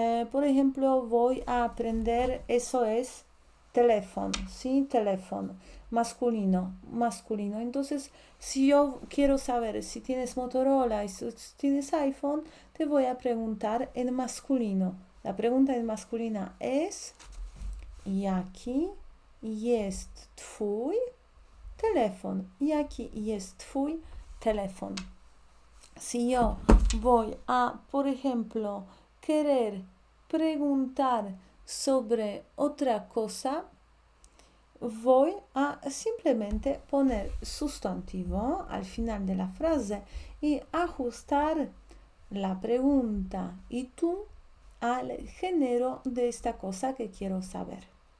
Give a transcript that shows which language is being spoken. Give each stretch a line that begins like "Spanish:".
Spanish: Por ejemplo, voy a aprender, eso es teléfono, ¿sí? Teléfono, masculino, masculino. Entonces, si yo quiero saber si tienes Motorola y si tienes iPhone, te voy a preguntar en masculino. La pregunta en masculina es,
Polish: jaki jest twój telefon? Jaki jest twój telefon?
Spanish: Si yo voy a, por ejemplo, querer preguntar sobre otra cosa, voy a simplemente poner sustantivo al final de la frase y ajustar la pregunta y tú al género de esta cosa que quiero saber.